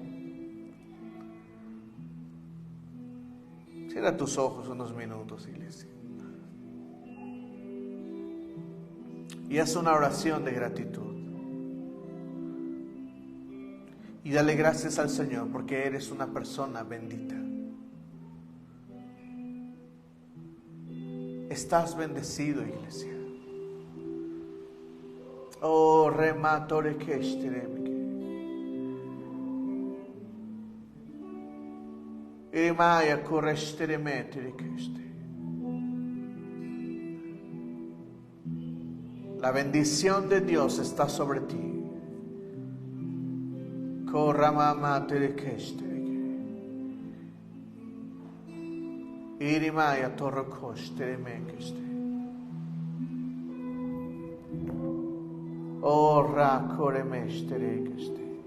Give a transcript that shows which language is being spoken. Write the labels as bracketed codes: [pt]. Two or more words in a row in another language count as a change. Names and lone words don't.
[es] Cierra tus ojos unos minutos, iglesia, y haz una oración de gratitud. Y dale gracias al Señor porque eres una persona bendita. Estás bendecido, iglesia. Oh, rematore keshteremike. Irimaya koreshteremete keshte. La bendición de Dios está sobre ti. Korramamate keshte. Irimaya torokoshteremenkeshte. Oh, rakoremeshtere.